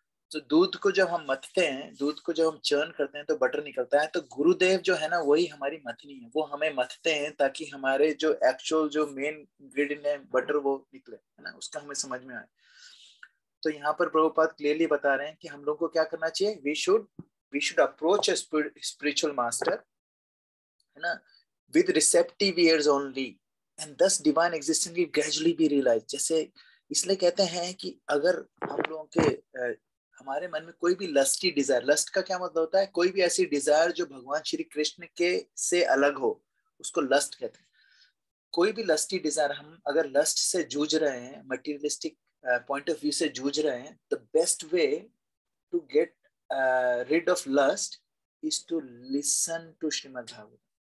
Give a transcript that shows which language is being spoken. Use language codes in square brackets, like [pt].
[hi] तो दूध को जब हम मथते हैं, दूध को जब हम चर्न करते हैं तो बटर निकलता है। तो गुरुदेव जो है ना, वही हमारी मथनी है, वो हमें मथते हैं ताकि हमारे जो एक्चुअल जो मेन इंग्रेडिएंट है बटर, वो निकले, है ना, उसका हमें समझ में आए। तो यहाँ पर प्रभुपाद क्लियरली बता रहे हैं कि हम लोग को क्या करना चाहिए। [en] We should approach a spiritual master, है ना, with receptive ears only, and thus divine existence will gradually be realized। [hi] जैसे इसलिए कहते हैं कि अगर हम लोगों के हमारे मन में कोई भी लस्टी डिजायर, लस्ट का क्या मतलब होता है? कोई भी ऐसी डिजायर जो भगवान श्री कृष्ण के से अलग हो, उसको लस्ट कहते हैं। कोई भी लस्टी डिजायर, हम अगर लस्ट से जूझ रहे हैं, मटीरियलिस्टिक पॉइंट ऑफ व्यू से जूझ रहे हैं, [en] The best way to get rid of lust is to listen to Shrimad Bhagavatam.